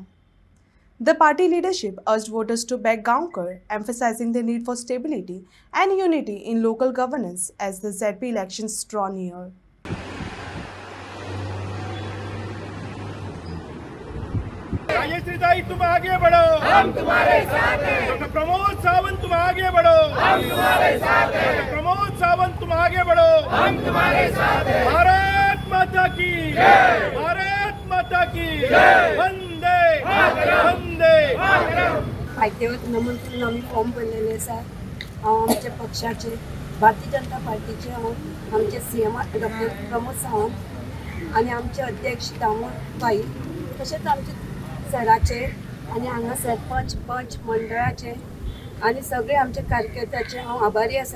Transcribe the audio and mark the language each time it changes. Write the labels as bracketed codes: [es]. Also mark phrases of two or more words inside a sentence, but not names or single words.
[en] The party leadership urged voters to back Gaonkar, emphasizing the need for stability and unity in local governance as the ZP elections draw near. [hi] राजेश्री ताई तुम आगे बढ़ो, हम तुम्हारे साथ हैं। डॉक्टर प्रमोद सावंत तुम आगे बढ़ो, हम तुम्हारे साथ हैं। डॉक्टर प्रमोद सावंत तुम आगे बढ़ो, हम तुम्हारे साथ हैं। भारत माता की जय, भारत माता की जय, वंदे वंदे। [kok] कायद्यावर नमूद करून आम्ही फॉर्म भरलेले आसा। आमच्या पक्षाचे भारतीय जनता पार्टीचे आमचे CM डॉक्टर प्रमोद सावंत आणि आमचे अध्यक्ष दामोदर भाई तसेच आमचे सराचे आणि हांगा सरपंच पंच मंडळाचे आणि सगळे आमचे कार्यकर्त्याचे हांव आभारी आसा।